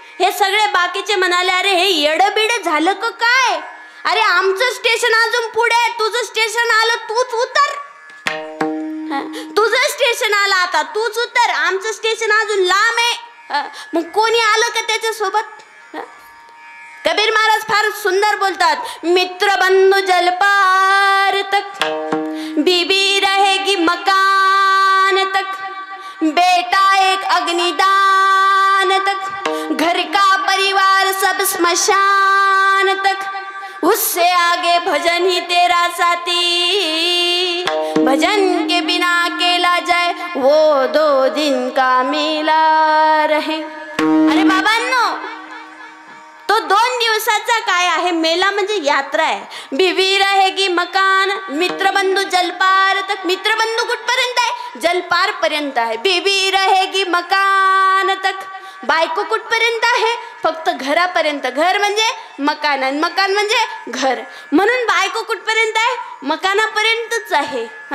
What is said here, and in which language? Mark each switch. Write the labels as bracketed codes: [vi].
[mr] हे सगळे बाकीचे म्हणाले, अरे हे येडबिड झालं का काय? अरे आमचं स्टेशन अजून पुढे, तुझं स्टेशन आलं, तूच उतर. तुझं स्टेशन आलं, आता तूच उतर. आमचं स्टेशन अजून लांब आहे. मग कोणी आलं का त्याच्यासोबत? कबीर महाराज फार सुंदर बोलतात, [hi] मित्र बंधू जलपार तक, बीबी रहेगी मकान तक, बेटा एक अग्निदान तक, घर का परिवार सब स्मशान तक, उससे आगे भजन ही तेरा साथी, भजन के बिना अकेला जाए वो 2 दिन का मेला रहे. [mr] अरे बाबांनो, तो 2 दिवस दिवसाचा काय आहे, मेला म्हणजे यात्रा आहे। [hi] बीवी रहेगी मकान, मित्रबंधू जलपार तक। [mr] मित्रबंधू कुठपर्यंत आहे, जलपार पर्यंत आहे। [hi] बीवी रहेगी मकान तक, [mr] बायको कुठपर्यंत आहे, फक्त घरापर्यंत। घर म्हणजे मकान आणि मकान म्हणजे घर, म्हणून बायको कुठपर्यंत आहे, मकानापर्यंतच आहे।